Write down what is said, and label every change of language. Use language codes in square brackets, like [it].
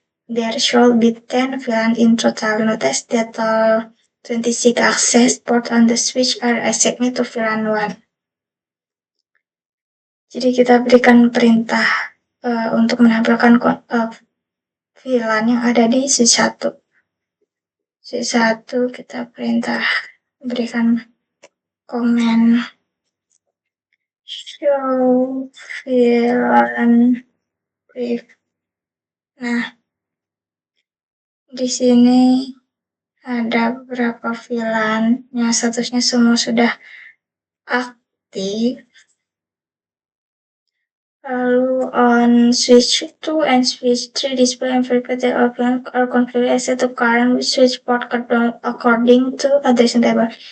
[en] There should be 10 VLAN in total. Notice that all 26 access port on the switch are assigned to VLAN 1. [id] Jadi kita berikan perintah untuk menampilkan VLAN yang ada di switch 1. Switch 1 kita perintah berikan komen show VLAN brief. Nah, di sini ada beberapa VLAN yang statusnya semua sudah aktif. [en] Lalu on switch 2 and switch 3 display and verify that all VLAN are configured as to current switch port according to addressing table.